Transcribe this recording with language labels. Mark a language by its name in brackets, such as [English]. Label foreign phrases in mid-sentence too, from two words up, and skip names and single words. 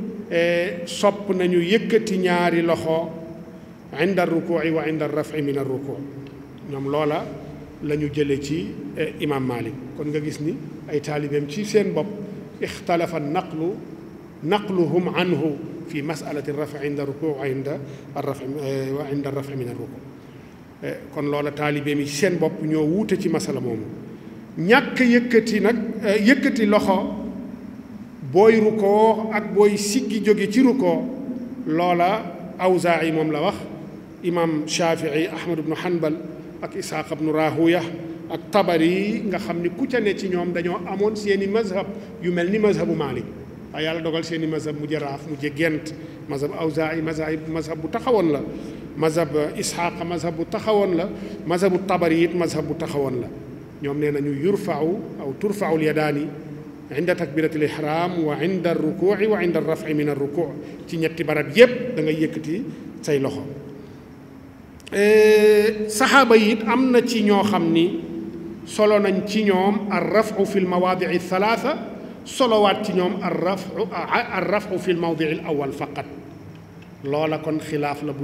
[Wolof] sopp nañu yëkkati ñaari loxo [Arabic] عند الركوع وعند الرفع من الركوع' [Wolof] ñoom loola la ñu jële ci imam Malik kon nga gis ni ay taalibeem ci seen bopp ixtalafa [Arabic] نقلهم عنه في مسألة الرفع عند الركوع وعند الرفع من الركوع' [Wolof] kon loola taalibeem yi ci seen bopp ñoo wuute ci masala moomu ñàkk yëkkati loxo booy rukoo ak booy siggi jóge ci rukoo loola Awzaa'i moom la wax imam Shaafi'i Ahmad ibnu Hanbal ak Ishaaq ibnu Rahuya ak Tabari nga xam ni ku ca ne ci ñoom dañoo amoon seeni mazhab yu mel ni mazhabu Maalik waaye yàlla dogal seeni mazhab mu jaraaf mu gent mazhab Awzaa'i mazhab bu taxawoon la mazhab Ishaaq mazhab bu taxawoon la mazhabu Tabari it mazhab bu taxawoon la ñoom nee nañu [Arabic] يرفع أو ترفع اليدان عند تكبيرة الإحرام وعند الركوع وعند الرفع من الركوع' [Wolof] ci ñetti barab yépp da ngay yëkkati say loxo saxaaba yi it am na ci ñoo xam ni solo nañ ci ñoom [Arabic] الرفع في المواضع الثلاثة [Wolof] solowaat ci ñoom [Arabic] الرفع في الموضع الأول فقط [Wolof] loola kon xilaaf la bu